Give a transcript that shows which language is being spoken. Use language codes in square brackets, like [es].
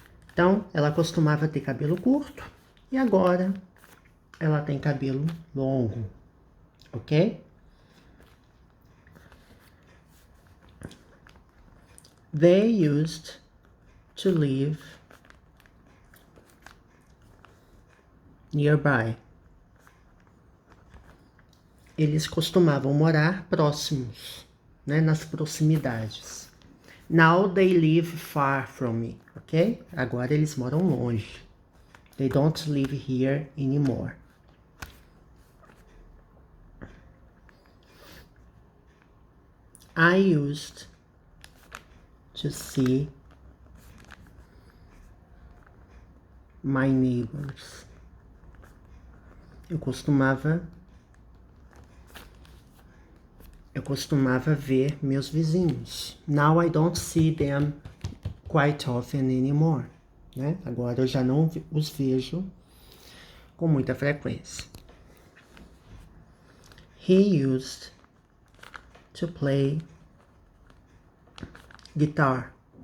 [pt] Então, ela costumava ter cabelo curto e agora ela tem cabelo longo, ok? [en] They used to live nearby. [pt] Eles costumavam morar próximos, né, nas proximidades. [en] Now they live far from me, ok? [pt] Agora eles moram longe. [en] They don't live here anymore. I used to see my neighbors. [pt] Eu costumava ver meus vizinhos. [en] Now I don't see them quite often anymore. [pt] Né? Agora eu já não os vejo com muita frequência. [en] He used to play guitar.